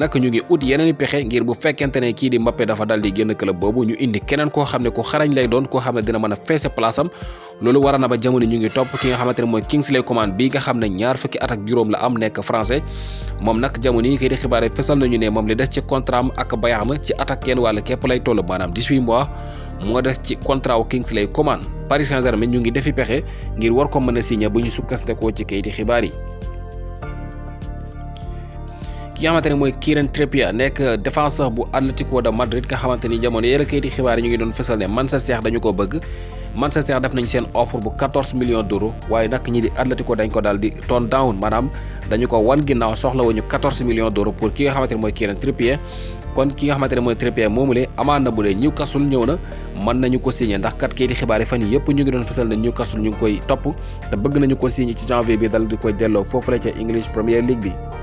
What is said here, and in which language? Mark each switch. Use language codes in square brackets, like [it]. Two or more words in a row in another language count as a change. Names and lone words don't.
[wo] nag ñu ngi ut yeneen i pexe ngir bu fekkente ne kii di Mbappé dafa dal di génn club boobu ñu indi keneen koo xam ne ku xarañ lay doon koo xam ne dina mën a feese place am loolu war na ba jamono ñu ngi topp ki nga xamante ne mooy Kingsley Coman bi nga xam ne ñaar fukki at ak juróom la am nekk français moom nag jamono yi kay di xibaar yi fesal nañu ne moom li des ci contrat am ak Bayern ci at ak kenn wàll képp lay toll maanaam 18 mois moo des ci contrat wu Kingsley Coman Paris Saint-Germain ñu ngi defi pexe ngir war ko mën a signé bu ñu sukkandikoo ci kayiti xibaar yi. ki nga xamante ne mooy Kieran Trippier nekk défenseur bu Atlético de Madrid nga xamante ni jamono yële kayiti xibaar yi ñu ngi doon fësal ne Manchester dañu ko bëgg Manchester def nañ seen offre bu 14 [fr] millions d'euros [wo] waaye nag ñi di Atlético dañ ko daal di [en] tone down [wo] maanaam dañu ko wan ginnaaw soxlawuñu 14 [fr] millions d'euros [wo] pour ki nga xamante ne mooy Kieran Trippier kon ki nga xamante ne mooy Trippier moomule amaan na bu dee Newcastle ñëw na mën nañu ko signé ndax kat kayiti xibaar yi fan yi yëpp ñu ngi doon fësal ne Newcastle ñu ngi koy topp te bëgg nañu ko signé ci janvier bi dal di koy delloo foofu la ca English Premier League bi.